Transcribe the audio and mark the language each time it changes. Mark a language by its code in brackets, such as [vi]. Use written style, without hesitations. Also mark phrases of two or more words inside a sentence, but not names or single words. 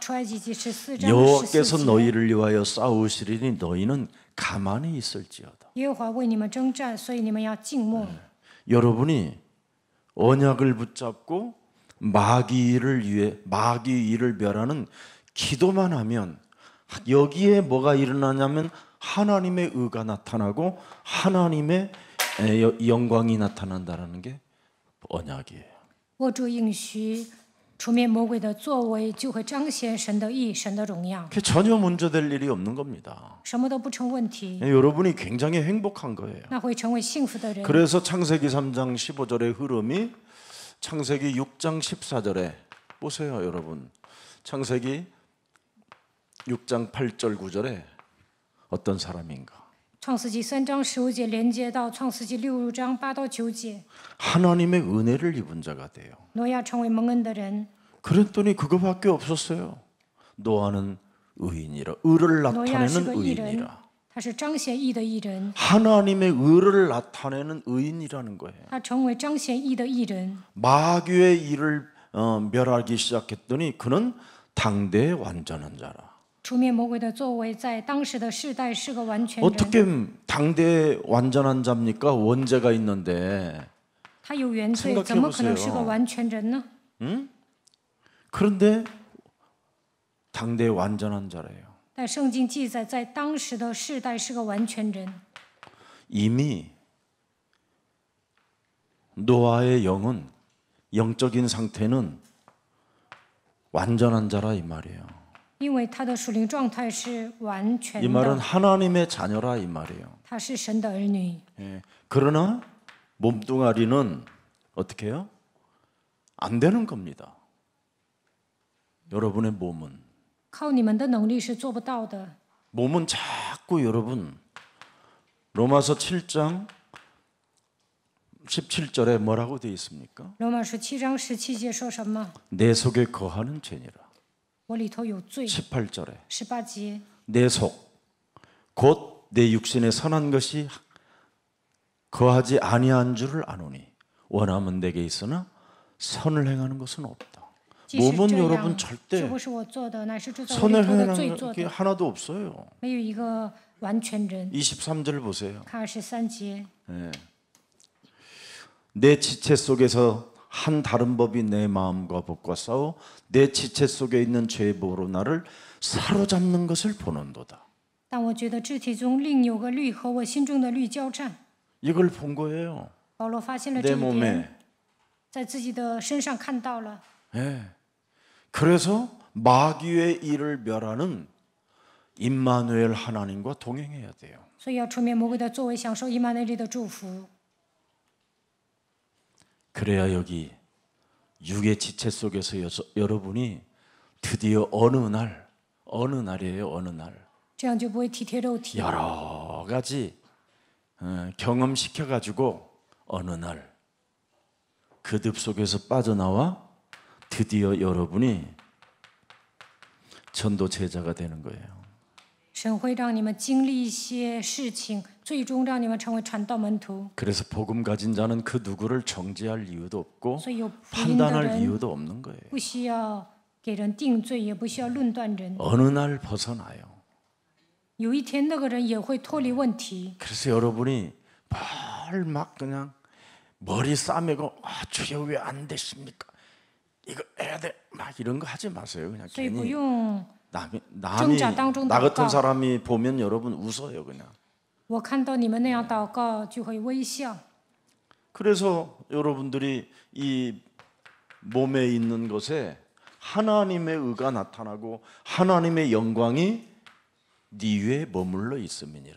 [zh] 出埃及记14章 [ko] 여호와께서 [zh] 14节， [ko] 너희를 위하여 싸우시리니 너희는 가만히 있을지어다. [zh] 耶和华为你们征战，所以你们要静默。 [ko] 여러분이 언약을 붙잡고 마귀를 멸하는 기도만 하면 여기에 뭐가 일어나냐면 하나님의 의가 나타나고 하나님의 영광이 나타난다는 게 언약이에요. [zh] 握住应许，除灭魔鬼的作为，就会彰显神的义、神的荣耀， [ko] 그게 전혀 문제될 일이 없는 겁니다. [zh] 什么都不成问题， [ko] 여러분이 굉장히 행복한 거예요. [zh] 那会成为幸福的人。 [ko] 그래서 창세기 3장 15절의 흐름이 창세기 6장 14절에 보세요, 여러분. 창세기 6장 8절 9절에 어떤 사람인가? [zh] 创世纪3章15节连接到创世纪6章8到9节， [ko] 하나님의 은혜를 입은 자가 돼요. [zh] 挪亚成为蒙恩的人， [ko] 그랬더니 그거밖에 없었어요. 노아는 의인이라, 의를 [zh] 挪亚是 [ko] 나타내는 [zh] 个义人， [ko] 의인이라. [zh] 他是彰显义的义人， [ko] 하나님의 의를 나타내는 의인이라는 거예요. [zh] 他成为彰显义的义人。 [ko] 마귀의 일을 멸하기 시작했더니 그는 당대의 완전한 자라. [zh] 除灭魔鬼的作为，在当时的世代是个完全人。 [ko] 어떻게 당대의 완전한 자입니까? 원죄가 있는데. [zh] 他有原罪， [ko] 생각해보세요. [zh] 怎么可能是个完全人呢？ [ko] 그런데 당대의 완전한 자래요. [zh] 但圣经记载，在当时的世代是个完全人。 [ko] 이미 노아의 영은 영적인 상태는 완전한 자라 이 말이에요. [zh] 因为他的属灵状态是完全 [ko] 이 말은 [zh] 的， [ko] 하나님의 자녀라 이 말이에요. [zh] 他是神的儿女。 [ko] 예. 그러나 몸뚱아리는 어떻게 해요? 안 되는 겁니다. 여러분의 몸은 [zh] 靠你们的能力是做不到的。 [ko] 몸은 자꾸 여러분 로마서 7장 17절에 뭐라고 되어 있습니까? [zh] 罗马书7章17节说什么？ [ko] 내 속에 거하는 죄니라. [zh] 我里头有罪。 [ko] 18절에 [zh] 18节， [ko] 내 속 곧 내 육신에 선한 것이 거하지 아니한 줄을 아노니 원함은 내게 있으나 선을 행하는 것은 없다. [zh] 即使 [ko] 몸은 [zh] 这 [ko] 여러분 [zh] 样， [ko] 절대 [zh] 这不是我做的，乃是住在我 [ko] 선을 [zh] 里头的罪 [ko] 행하는 [zh] 做 [ko] 게 [zh] 的。 [ko] 하나도 없어요. [zh] 没有一个完全人。 [ko] 23절 보세요. [zh] 看23节， [ko] 내 지체 속에서 한 다른 법이 내 마음과 법과 싸워 내 지체 속에 있는 죄의 보로 나를 사로잡는 것을 보는도다. [zh] 但我觉得肢体中另有个律和我心中的律交战。 [ko] 이걸 본 거예요. [zh] 保罗发现了 [ko] 내 [zh] 这一 [ko] 몸에. [zh] 点，在自己的身上看到了。 [ko] 예. 그래서 마귀의 일을 멸하는 임마누엘 하나님과 동행해야 돼요. [zh] 所以要除灭魔鬼的作为，享受以马内利的祝福。 [ko] 그래야 여기 육의 지체 속에서 여러분이 드디어 어느 날이에요. 어느 날 [zh] 这样就不会体贴肉体。 [ko] 여러 가지 경험시켜 가지고 어느 날 그 늪 속에서 빠져나와 드디어 여러분이 전도 제자가 되는 거예요. [zh] 神会让你们经历一些事情，最终让你们成为传道门徒。 [ko] 그래서 복음 가진 자는 그 누구를 정죄할 이유도 없고 [zh] 所以有福音的 [ko] 판단할 [zh] 人 [ko] 이유도 없는 거예요. [zh] 不需要给人定罪，也不需要论断人。 [ko] 어느 날 벗어나요. [zh] 有一天，那个人也会脱离问题。 [ko] 그래서 여러분이 뭘 막 그냥 머리 싸매고 주여 왜 안 되십니까? 이거 해야 돼. 막 이런 거 하지 마세요. 그냥 [zh] 所以不 [ko] 괜히 [zh] 用 [ko] 남이 [zh] 挣扎当中 [ko] 나 [zh] 祷 [ko] 같은 [zh] 告。 [ko] 사람이 보면 여러분 웃어요 그냥. [zh] 我看到你们那样祷告，就会微笑。 [ko] 그래서 여러분들이 이 몸에 있는 것에 하나님의 의가 나타나고 하나님의 영광이 네 위에 머물러 있음이니라.